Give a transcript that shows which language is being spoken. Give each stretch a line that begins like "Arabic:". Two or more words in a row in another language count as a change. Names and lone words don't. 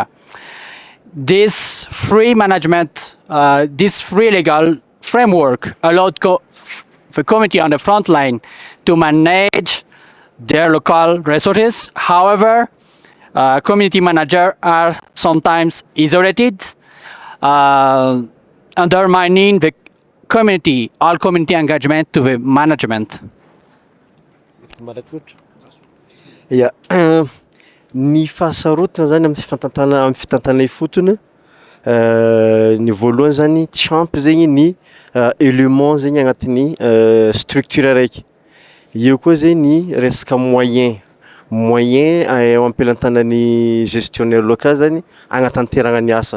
English: This free management, this free legal framework allowed the community on the front line to manage their local resources. However, community managers are sometimes isolated, undermining the community, all community engagement to the management. Ya,
Malagasy: ny fahasarotana zany amin'ny fitantana ifotony ny voalohany zany tsy ampy zegny ny élément zegny agnatin'ny structure araiky. Eo koa zegny ny resaka moyen eo ampelantanan'ny
French: gestionnaire local
Malagasy: zany agnatanteragna ny asa.